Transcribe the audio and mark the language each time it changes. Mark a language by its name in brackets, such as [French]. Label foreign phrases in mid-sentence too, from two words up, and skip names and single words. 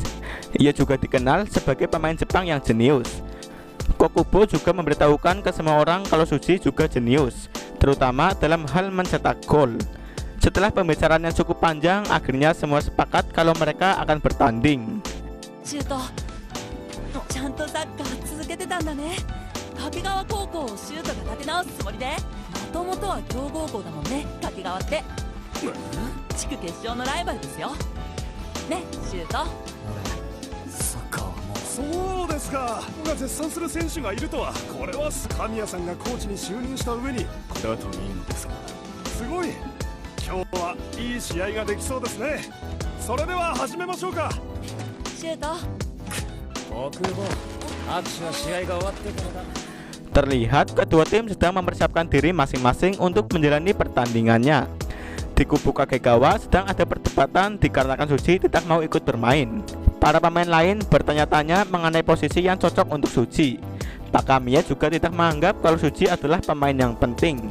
[Indonesian] Ia juga dikenal sebagai pemain Jepang yang jenius. Kokubo juga memberitahukan ke semua orang kalau Suji juga jenius, terutama dalam hal mencetak gol. Setelah pembicaraan yang cukup panjang, akhirnya semua sepakat kalau mereka akan bertanding. [Japanese] Shuto, ちゃんとサッカー続けてたんだね。掛川高校をシュートが立て直すつもりで、もともとは強豪校だもんね、掛川って。地区決勝のライバルですよね、シュート。俺サッカーはもう。そうですか。が絶賛する選手がいるとは。これは神谷さんがコーチに就任した上にだといいのですが、すごい。今日はいい試合ができそうですね。それでは始めましょうか。シュート。国母、拍手は試合が終わってからだ。 [Indonesian] Terlihat kedua tim sedang mempersiapkan diri masing-masing untuk menjalani pertandingannya. Di kubu Kagegawa sedang ada perdebatan dikarenakan Suji tidak mau ikut bermain. Para pemain lain bertanya-tanya mengenai posisi yang cocok untuk Suji. Pak Kamiya juga tidak menganggap kalau Suji adalah pemain yang penting.